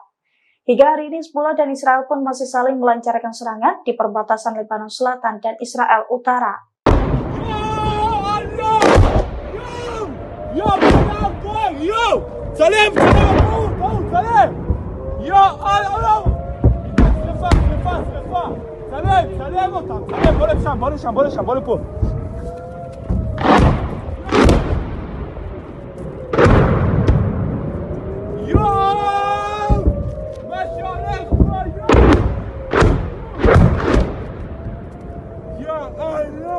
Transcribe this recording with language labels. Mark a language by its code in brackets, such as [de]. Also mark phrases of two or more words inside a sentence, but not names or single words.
[id] Hingga hari ini Hizbullah dan Israel pun masih saling melancarkan serangan di perbatasan Lebanon Selatan dan Israel Utara. [he] سلام אותם, סלם, בוא לשם, בוא לפה. יואו! מה שהולך פה, יואו!